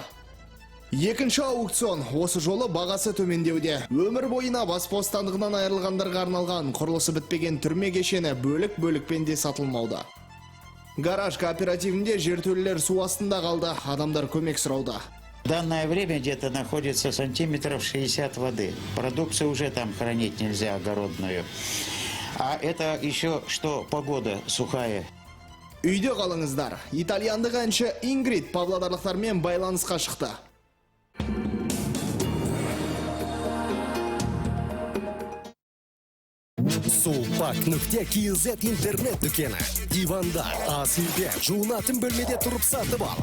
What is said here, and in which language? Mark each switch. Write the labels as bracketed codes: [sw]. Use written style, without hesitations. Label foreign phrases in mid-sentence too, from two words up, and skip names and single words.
[kk] Екінші аукцион осы жолы бағасы төмендеуде. Өмір бойына бас бостандығынан айырылғандарға арналған құрылысы бітпеген түрме кешені бөлік-бөлікпен де сатылмауда. Гараж кооперативінде жертөлелер су астында қалды, адамдар көмек сұрауда. [ru] В данное время где-то находится сантиметров 60 воды. Продукцию уже там хранить нельзя, огородную. А это еще что погода сухая. [kk] Үйде қалыңыздар. Итальяндық әнші Ингрид павлодарлықтармен байланысқа шықты. Sulpak.kz интернет дүкені. Дивандар, ас үйде, жуынатын бөлмеде тұрып сатып ал.